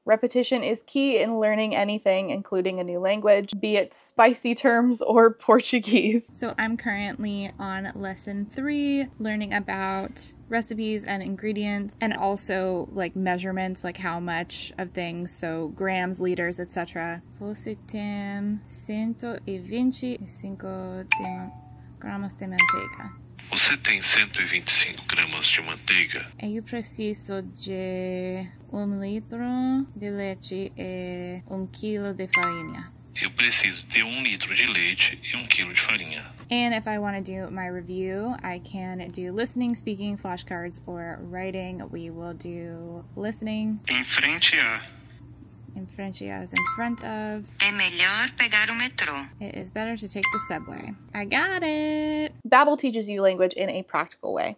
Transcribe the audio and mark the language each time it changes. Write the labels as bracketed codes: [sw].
[en] Repetition is key in learning anything, including a new language, be it spicy terms or Portuguese. So I'm currently on lesson 3, learning about recipes and ingredients, and also like measurements, like how much of things, so grams, liters, etc. [pt] Você tem 125 gramas de manteiga. Você tem 125 gramas de manteiga? Eu preciso de 1 litro de leite e 1 quilo de farinha. Eu preciso de 1 litro de leite e 1 quilo de farinha. [en] And if I want to do my review, I can do listening, speaking, flashcards, or writing. We will do listening. [pt] Em frente a. [en] In [pt] frente a [en] is in front of. [pt] É melhor pegar o metrô. [en] It is better to take the subway. I got it! Babel teaches you language in a practical way.